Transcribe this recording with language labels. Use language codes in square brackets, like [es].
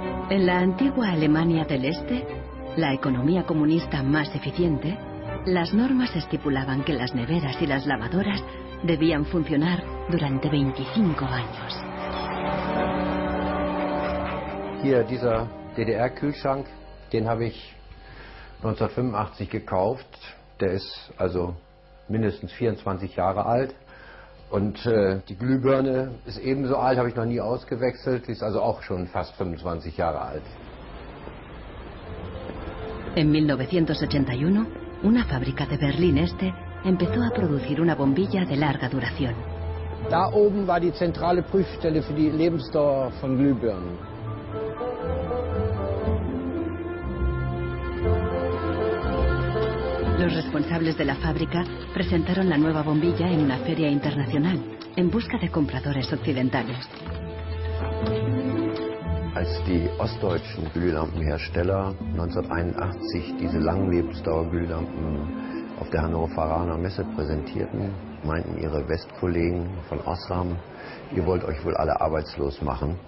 [es] En la antigua Alemania del Este, la economía comunista más eficiente, las normas estipulaban que las neveras y las lavadoras debían funcionar durante 25 años. [de] Hier, dieser DDR-Kühlschrank, den habe ich 1985 gekauft. Der ist also mindestens 24 Jahre alt. Und die Glühbirne ist ebenso alt, habe ich noch nie ausgewechselt. Die ist also auch schon fast 25 Jahre alt. [es] En 1981, una fábrica de Berlín Este empezó a producir una bombilla de larga duración. [de] Da oben war die zentrale Prüfstelle für die Lebensdauer von Glühbirnen. [es] Los responsables de la fábrica presentaron la nueva bombilla en una feria internacional, en busca de compradores occidentales. [de] Als die ostdeutschen Glühlampenhersteller 1981 diese Langlebensdauerglühlampen auf der Hannoveraner Messe präsentierten, meinten ihre Westkollegen von Osram, ihr wollt euch wohl alle arbeitslos machen.